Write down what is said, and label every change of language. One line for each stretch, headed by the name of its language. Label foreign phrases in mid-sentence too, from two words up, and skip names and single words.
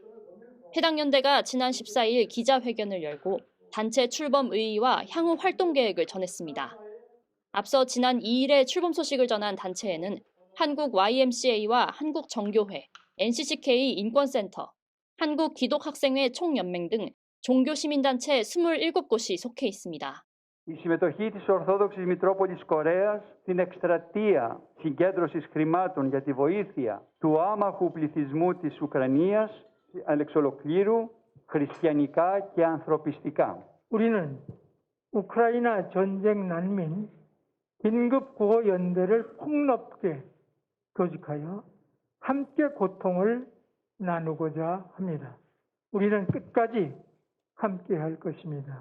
Korean: 해당 연대가 지난 14일 기자회견을 열고 단체 출범 의의와 향후 활동 계획을 전했습니다. 앞서 지난 2일에 출범 소식을 전한 단체에는 한국 YMCA와 한국 정교회, NCCK 인권센터, 한국 기독학생회 총연맹 등 종교 시민단체 27곳이 속해 있습니다.
Greek: Η συμμετοχή της Ορθόδοξης Μητρόπολης Κορέας στην εκστρατεία συγκέντρωσης χρημάτων για τη βοήθεια του άμαχου πληθυσμού της Ουκρανίας εξ ολοκλήρου χριστιανικά και ανθρωπιστικά.
Korean: 우리는 우크라이나 전쟁 난민 긴급 구호 연대를 폭넓게 조직하여 함께 고통을 나누고자 합니다. 우리는 끝까지 함께 할 것입니다.